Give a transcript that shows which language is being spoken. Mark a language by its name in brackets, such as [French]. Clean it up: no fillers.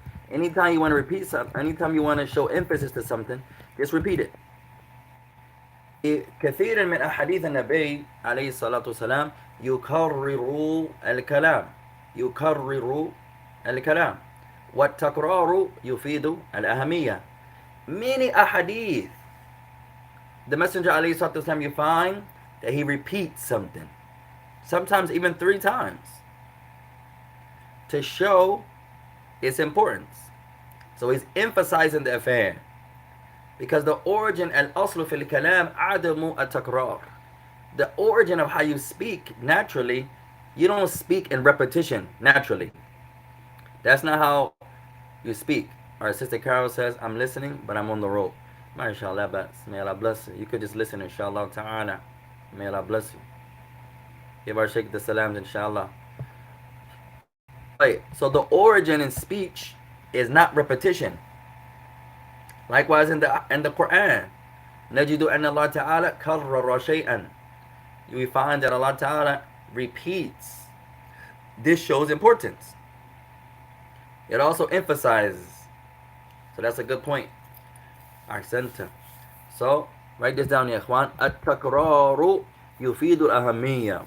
[English] Anytime you want to repeat something, anytime you want to show emphasis to something, just repeat it. [Arabic] كثير من أحاديث النبي عليه الصلاة والسلام يكرر الكلام. يكرر الكلام. والتكرار يفيد الأهمية. [English] Many ahadith, the Messenger [Arabic] عليه الصلاة والسلام, [English] you find that he repeats something, sometimes even 3 times, to show its importance. So he's emphasizing the affair. Because the origin al-aslu fil kalam adamu at-takrar. The origin of how you speak naturally, you don't speak in repetition naturally. That's not how you speak. Our sister Carol says, I'm listening, but I'm on the road. MashaAllah, may Allah bless you. You could just listen, inshallah ta'ala. May Allah bless you. Give our Shaykh the salams, inshallah. Right, so the origin in speech is not repetition. Likewise in the Quran, [Arabic] نجد أن الله تعالى كرر شيئا. [English] We find that Allah Ta'ala repeats. This shows importance. It also emphasizes. So that's a good point. Ahsanta. So write this down, ya ikhwan. [Arabic] التكرار يفيد الأهمية.